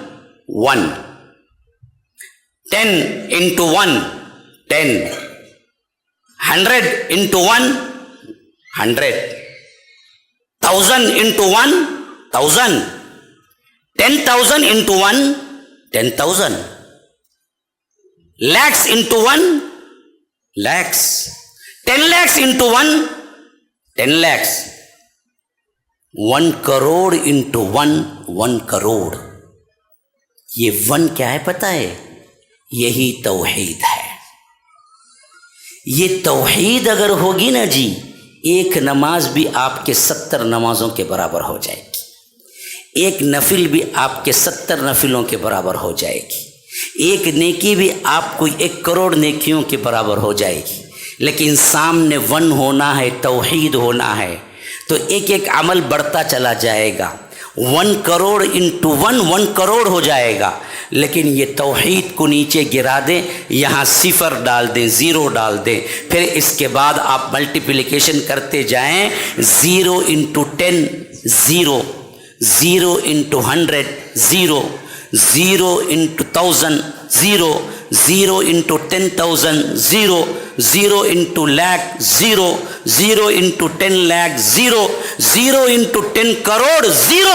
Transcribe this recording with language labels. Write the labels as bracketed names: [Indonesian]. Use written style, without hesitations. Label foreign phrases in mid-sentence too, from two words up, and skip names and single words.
[English] 1، 10 into 1 10، 100 into 1 100، 1000 into 1 1000، 10,000 into 1 10,000، lakhs into 1 lakhs، 10 lakhs into 1 10 lakhs، 1 crore into 1 crore۔ [Urdu] یہ 1 کیا ہے پتہ ہے؟ یہی توحید ہے۔ یہ توحید اگر ہوگی نا جی، ایک نماز بھی آپ کے 70 نمازوں کے برابر ہو جائے گی، ایک نفل بھی آپ کے 70 نفلوں کے برابر ہو جائے گی، ایک نیکی بھی آپ کو 1 کروڑ نیکیوں کے برابر ہو جائے گی۔ لیکن سامنے 1 ہونا ہے، توحید ہونا ہے، تو ایک ایک عمل بڑھتا چلا جائے گا، 1 کروڑ انٹو 1 کروڑ ہو جائے گا. لیکن یہ توحید کو نیچے گرا دیں، یہاں صفر ڈال دیں، زیرو ڈال دیں، پھر اس کے بعد آپ ملٹیپلیکیشن کرتے جائیں. [English] 0 into 10 zero, 0 into 100 zero, 0 into 1000 zero, 0 into 10,000 zero, 0 into lakh zero, 0 into 10 lakh zero, 0 into 10 crore zero.